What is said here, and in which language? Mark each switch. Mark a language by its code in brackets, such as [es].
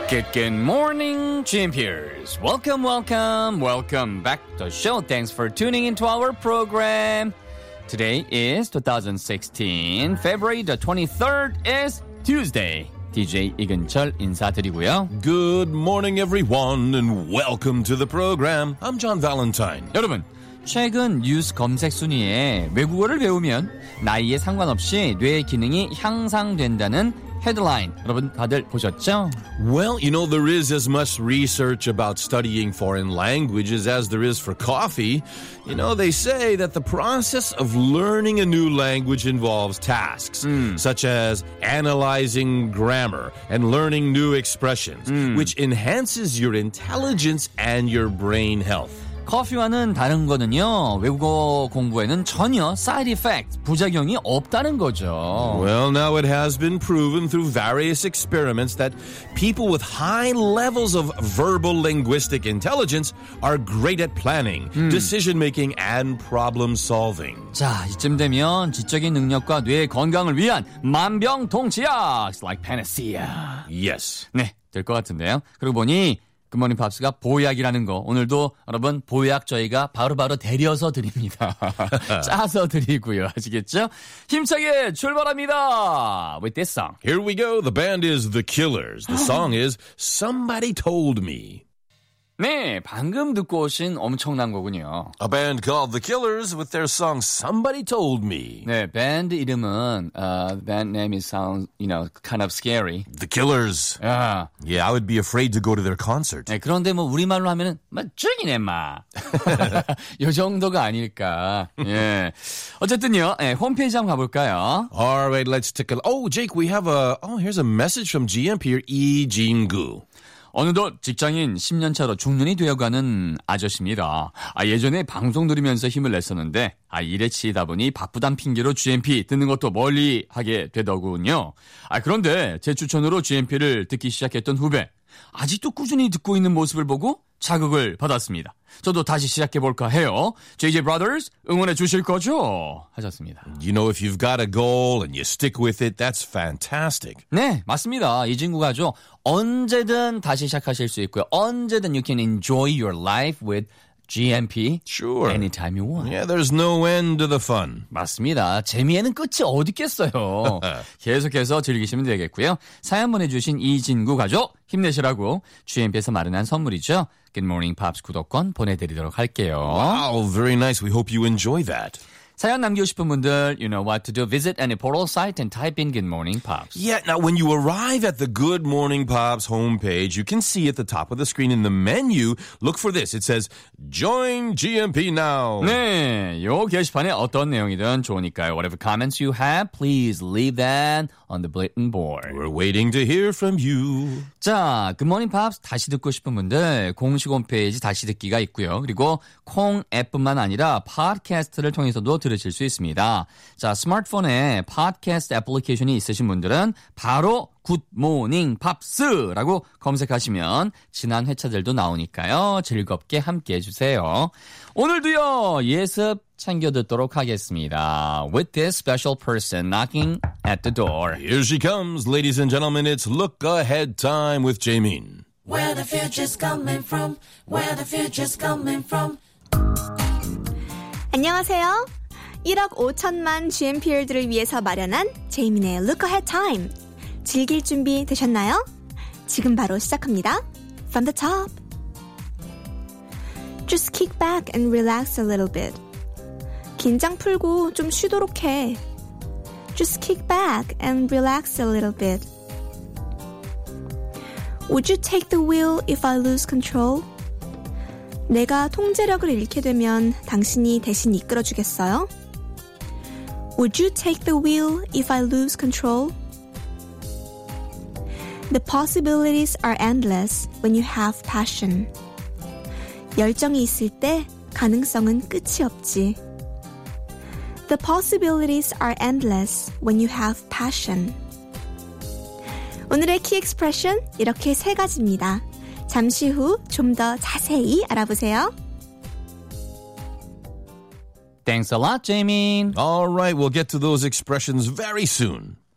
[en] Good morning, GMPers. Welcome, welcome, welcome back to the show. Thanks for tuning into our program. Today is 2016. February the 23rd is Tuesday. [ko] DJ 이근철 인사드리고요. [en] Good morning, everyone, and welcome to the program. I'm John Valentine. [ko] 여러분, 최근 뉴스 검색 순위에 외국어를 배우면 나이에 상관없이 뇌 기능이 향상된다는 헤드라인 여러분 다들 보셨죠? [en] Well, you know, there is as much research about studying foreign languages as there is for coffee. You know, they say that the process of learning a new language involves tasks, such as analyzing grammar and learning new expressions, which enhances your intelligence and your brain health. [ko] 커피와는 다른 거는요, 외국어 공부에는 전혀 [en] side effect, [ko] 부작용이 없다는 거죠. [en] Well, now it has been proven through various experiments that people with high levels of verbal linguistic intelligence are great at planning, decision making, and problem solving. [ko] 자, 이쯤 되면 지적인 능력과 뇌의 건강을 위한 만병통치약! [en] It's like panacea. Yes. [ko] 네, 될 것 같은데요. 그러고 보니, 굿모닝 팝스가 보약이라는 거 오늘도 여러분 보약 저희가 바로 데려서 드립니다. 짜서 드리고요. 아시겠죠? 힘차게 출발합니다. [en] With this song. Here we go. The band is The Killers. The song is Somebody Told Me. [ko] 네, 방금 듣고 오신 엄청난 거군요. [en] A band called The Killers with their song Somebody Told Me. [ko] 네, 밴드 이름은, [en] the band name sounds, you know, kind of scary. The Killers. Yeah. Yeah, I would be afraid to go to their concert. [ko] 네, 그런데 뭐 우리말로 하면은, 마, 죽이네, 마. 요 정도가 아닐까. 예. 어쨌든요, 네, 홈페이지 한번 가볼까요? [en] Alright, let's take a look. Oh, Jake, we have a, oh, here's a message from GMP here, Lee Jin-gu. [ko] 어느덧 직장인 10년 차로 중년이 되어가는 아저씨입니다. 아, 예전에 방송 들으면서 힘을 냈었는데 아, 일에 치이다 보니 바쁘단 핑계로 GMP 듣는 것도 멀리하게 되더군요. 아, 그런데 제 추천으로 GMP를 듣기 시작했던 후배 아직도 꾸준히 듣고 있는 모습을 보고 자극을 받았습니다. 저도 다시 시작해볼까 해요. JJ Brothers 응원해 주실 거죠? 하셨습니다. [en] You know, if you've got a goal and you stick with it, that's fantastic. [ko] 네, 맞습니다. 이 친구가 아주 언제든 다시 시작하실 수 있고요. 언제든 [en] you can enjoy your life with GMP. Sure. Anytime you want. Yeah, there's no end to the fun. [ko] 맞습니다. 재미에는 끝이 어디 있겠어요. 계속해서 즐기시면 되겠고요. 사연 보내주신 이진구 가족 힘내시라고 GMP에서 마련한 선물이죠. Good Morning Pops 구독권 보내드리도록 할게요. [en] Wow, very nice. We hope you enjoy that. [ko] 사연 남기고 싶은 분들, [en] you know what to do. Visit any portal site and type in Good Morning Pops. Yeah, now when you arrive at the Good Morning Pops homepage, you can see at the top of the screen in the menu, look for this. It says, Join GMP Now. [ko] 네, 요 게시판에 어떤 내용이든 좋으니까요. [en] Whatever comments you have, please leave that on the bulletin board. We're waiting to hear from you. [ko] 자, Good Morning Pops 다시 듣고 싶은 분들, 공식 홈페이지 다시 듣기가 있고요. 그리고 콩 앱뿐만 아니라 팟캐스트를 통해서도 들으실 수 있습니다. 자, 스마트폰에 팟캐스트 애플리케이션이 있으신 분들은 바로 굿모닝 팝스라고 검색하시면 지난 회차들도 나오니까요. 즐겁게 함께해 주세요. 오늘도요. 예습 챙겨 듣도록 하겠습니다. [en] With this special person knocking at the door. Here she comes, ladies and gentlemen. It's look ahead time with Jaymin. Where the future's coming from? Where the future's coming from? [ko] 안녕하세요. 1억 5천만 GMPR들을 위해서 마련한 제이민의 Look Ahead Time. 즐길 준비 되셨나요? 지금 바로 시작합니다. [en] From the top. Just kick back and relax a little bit. [ko] 긴장 풀고 좀 쉬도록 해. [en] Just kick back and relax a little bit. Would you take the wheel if I lose control? [ko] 내가 통제력을 잃게 되면 당신이 대신 이끌어주겠어요? [en] Would you take the wheel if I lose control? The possibilities are endless when you have passion. [ko] 열정이 있을 때 가능성은 끝이 없지. [en] The possibilities are endless when you have passion. [ko] 오늘의 [en] key expression [ko] 이렇게 세 가지입니다. 잠시 후 좀 더 자세히 알아보세요. [en] Thanks a lot, Jamie. All right, we'll get to those expressions very soon.